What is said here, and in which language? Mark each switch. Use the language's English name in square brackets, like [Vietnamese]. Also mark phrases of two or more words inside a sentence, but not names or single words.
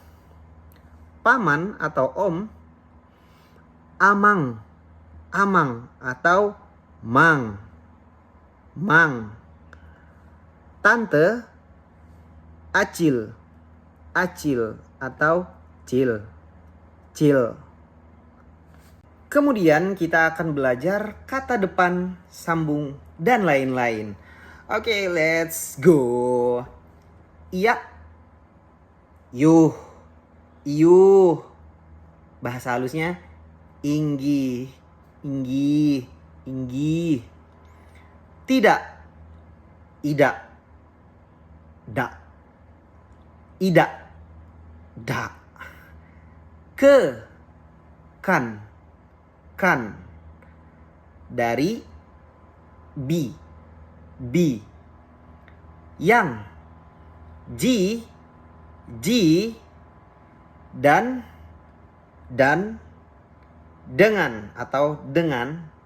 [Banjar] Paman atau om, amang, amang atau mang, mang. Tante, acil, acil atau cil, cil. [Indonesian] Kemudian kita akan belajar kata depan, sambung, dan lain-lain. Oke, [English] let's go. [Banjar] Iya, yuh, yuh. [Indonesian] Bahasa halusnya [Banjar] inggi, inggi, inggi. Tidak, idak, dak, idak, dak. Ke, kan, kan. Dari, bi, bi. Yang, ji, ji. [Indonesian] Dan, dengan atau dengan.